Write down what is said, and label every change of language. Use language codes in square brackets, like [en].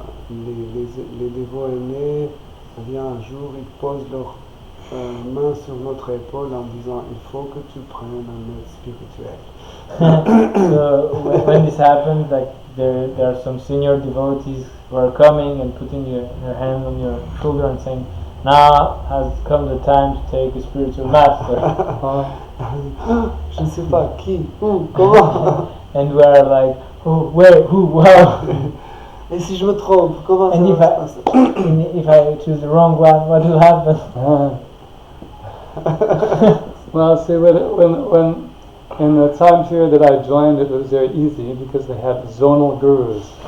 [fr] les dévots aînés viennent un jour, ils posent leurs mains sur notre épaule en disant il faut que tu prennes un aide spirituel. [en] So when this happens, there are some senior devotees who are coming and putting your hand on your shoulder and saying, now has come the time to take a spiritual master. [fr] Je ne sais pas qui, où, comment. [en] And we are like, Oh, where, who, wow. [fr] Et si je me trompe, comment ça [en] And [fr] va se passer? [en] if I choose the wrong one, what will happen? Well, see, when in the time period that I joined, it was very easy because they had zonal gurus.